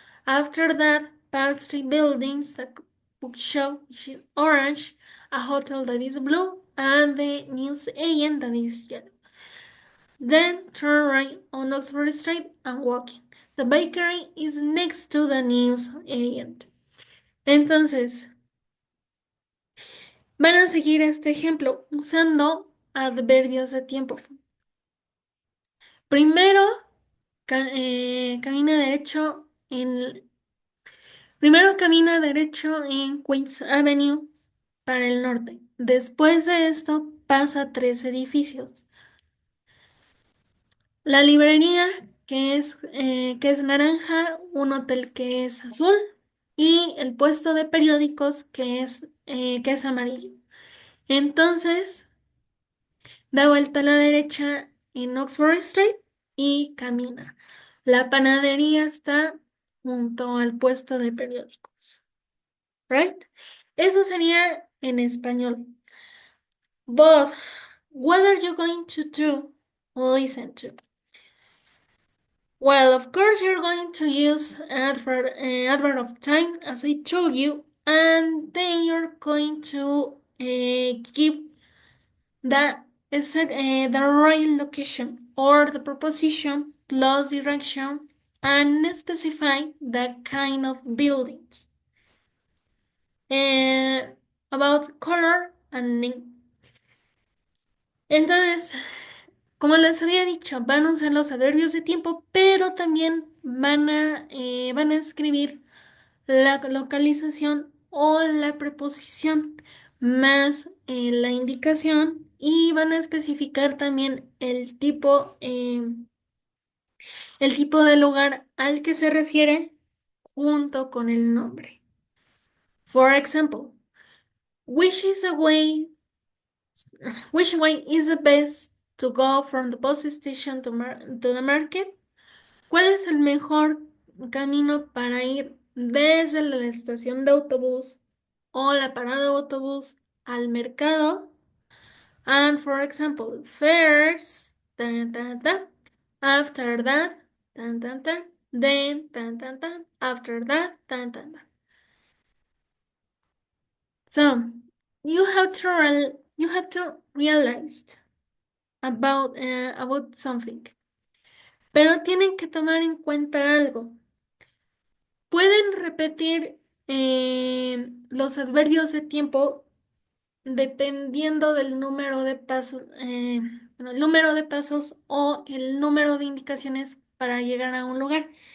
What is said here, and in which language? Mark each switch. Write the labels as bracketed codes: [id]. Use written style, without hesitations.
[en] After that, pass three buildings, the bookshop which is orange, a hotel that is blue, and the news agent that is yellow. Then turn right on Oxford Street and walk in. The bakery is next to the news agent. [es] Entonces, van a seguir este ejemplo usando adverbios de tiempo. Primero, camina derecho en... Primero camina derecho en Queens Avenue para el norte. Después de esto pasa tres edificios. La librería, que es naranja, un hotel que es azul y el puesto de periódicos que es amarillo. Entonces, da vuelta a la derecha en Oxford Street y camina. La panadería está junto al puesto de periódicos. Right? Eso sería en español. [en] But what are you going to do? Listen to. Well, of course, you're going to use adverb of time, as I told you, and then you're going to give the right location or the preposition plus direction and specify the kind of buildings. About color and name. [es] Entonces, como les había dicho, van a usar los adverbios de tiempo, pero también van a escribir la localización o la preposición más la indicación y van a especificar también el tipo de lugar al que se refiere junto con el nombre. [en] For example, which is the way which way is the best to go from the bus station to the market? [es] ¿Cuál es el mejor camino para ir desde la estación de autobús o la parada de autobús al mercado? [en] And for example, first, tan, tan, tan, after that, tan, tan, tan, then, tan, tan, tan, after that, tan, tan, tan. So, you have to realize about something. [es] Pero tienen que tomar en cuenta algo. Pueden repetir los adverbios de tiempo dependiendo del número de pasos, bueno, el número de pasos o el número de indicaciones para llegar a un lugar.